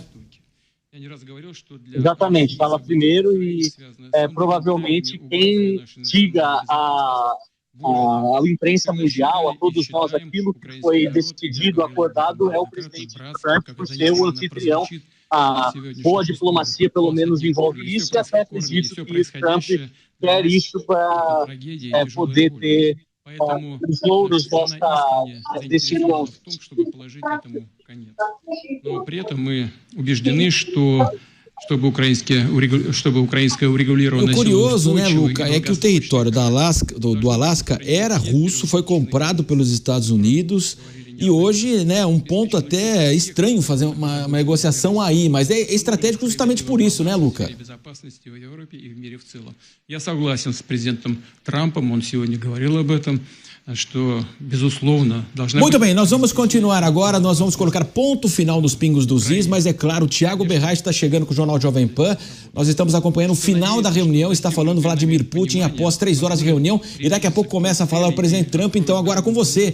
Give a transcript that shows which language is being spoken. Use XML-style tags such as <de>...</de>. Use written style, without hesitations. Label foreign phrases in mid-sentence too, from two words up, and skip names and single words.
<pt>Exatamente, fala primeiro e provavelmente quem diga à imprensa mundial, a todos nós, aquilo que foi decidido, acordado, é o presidente Trump, por ser o anfitrião. A boa diplomacia, pelo menos, envolve isso, e até acredito que Trump quer isso para poder ter os louros desse encontro.</pt> <ru>Но при этом мы убеждены, что чтобы украинское урегулированное...</ru> <pt>O curioso, né, Luca, é que o território do Alasca era russo, foi comprado pelos Estados Unidos e hoje, né, um ponto até estranho fazer uma negociação aí, mas é estratégico justamente por isso, né, Luca?</pt> <ru>Я согласен с президентом Трампом, он сегодня говорил об этом.</ru> <pt>Muito bem, nós vamos continuar agora, nós vamos colocar ponto final nos pingos dos is, mas é claro, o Thiago Berrais está chegando com o Jornal Jovem Pan, nós estamos acompanhando o final da reunião, está falando Vladimir Putin após 3 horas de reunião e daqui a pouco começa a falar o presidente Trump, então agora com você.</pt>